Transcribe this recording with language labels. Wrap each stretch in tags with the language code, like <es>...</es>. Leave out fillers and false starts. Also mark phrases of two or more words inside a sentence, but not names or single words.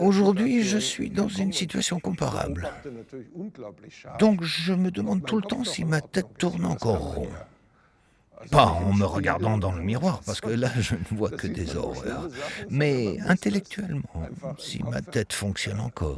<fr>Aujourd'hui, je Situation. suis dans une situation comparable.</fr> <de>beobachte natürlich unglaublich scharf.</de> <fr>Donc je me demande tout le temps si ma tête tourne encore rond. Pas en me regardant dans le miroir, parce que là, je ne vois que des horreurs. Mais intellectuellement, si ma tête fonctionne encore.</fr>